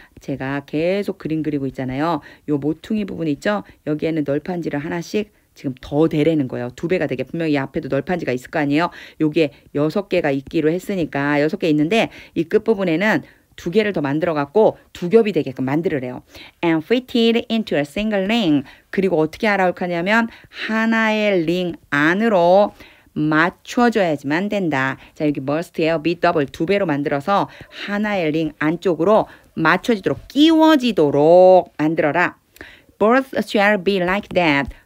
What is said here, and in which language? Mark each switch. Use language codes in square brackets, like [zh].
[ko] 제가 계속 그림 그리고 있잖아요. 요 모퉁이 부분 있죠? 여기에는 널판지를 하나씩 지금 더 대라는 거예요. 2배가 되게. 분명히 이 앞에도 널판지가 있을 거 아니에요. 요게 6개가 있기로 했으니까 6개 있는데 이 끝부분에는 2개를 더 만들어 갖고 2겹이 되게끔 만들으래요. [en] And fit it into a single ring. [ko] 그리고 어떻게 하라고 하냐면 하나의 링 안으로 맞춰줘야지만 된다. 자, 여기 must예요. [en] be double [ko] 2배로 만들어서 하나의 링 안쪽으로 맞춰지도록 끼워지도록 만들어라. [en] Both shall be like that.